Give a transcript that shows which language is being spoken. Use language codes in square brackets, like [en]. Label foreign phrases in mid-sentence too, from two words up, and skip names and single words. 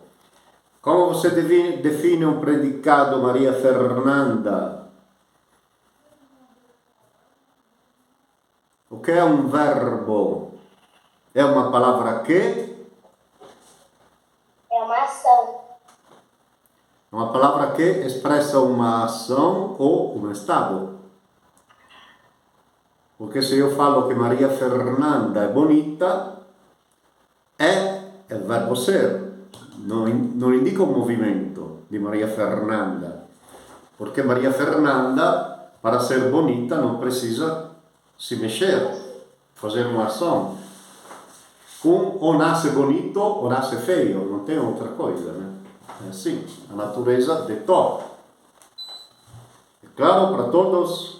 [pt] Como você define um predicado, Maria Fernanda? O que é um verbo? É uma palavra que? É uma ação. [it] È una parola che espressa una azione o un stato. Perché se io falo che Maria Fernanda è bonita, è il verbo ser, non indica un movimento di Maria Fernanda, perché Maria Fernanda, [pt] para ser bonita, [it] non [pt] precisa se mexer, fazer uma ação. O nasce bonito o nasce feio, non tem outra coisa, né? É assim, a natureza de todo. É claro para todos?